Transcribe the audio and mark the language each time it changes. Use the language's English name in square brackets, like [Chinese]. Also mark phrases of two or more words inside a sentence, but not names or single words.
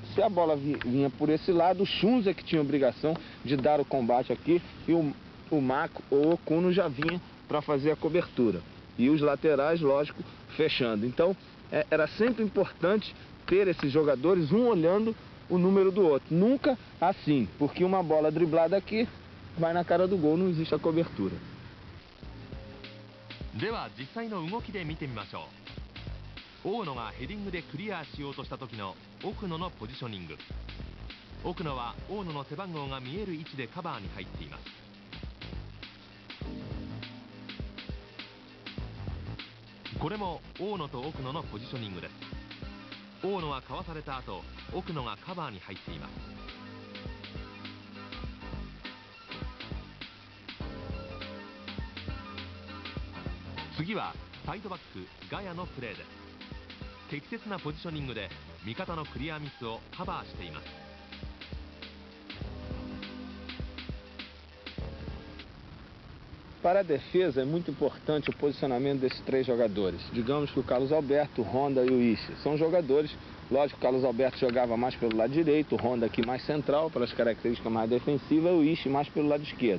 [Portuguese] Se a bola vinha por esse lado, o Shunzo é que tinha a obrigação de dar o combate aqui, e o Mako ou o Okuno já vinha para fazer a cobertura. E os laterais, lógico, fechando. Então, era sempre importante ter esses jogadores, um olhando o número do outro. Nunca assim, porque uma bola driblada aqui vai na cara do gol, não existe a cobertura. [Japanese] では実際の動きで見てみましょう。大野がヘディングでクリアしようとした時の奥野のポジショニング。奥野は大野の背番号が見える位置でカバーに入っています。これも大野と奥野のポジショニングです。大野はかわされた後、奥野がカバーに入っています。次はサイドバックガヤのプレーです。適切なポジショニングで味方のクリアミスをカバーしています。 [Portuguese] Para a defesa é muito importante o posicionamento desses três jogadores. Digamos que o Carlos Alberto, o Honda e o Ishii são jogadores. Lógico, o Carlos Alberto jogava mais pelo lado direito, o Honda aqui mais central, pelas características mais defensivas, e o Ishii mais pelo lado esquerdo.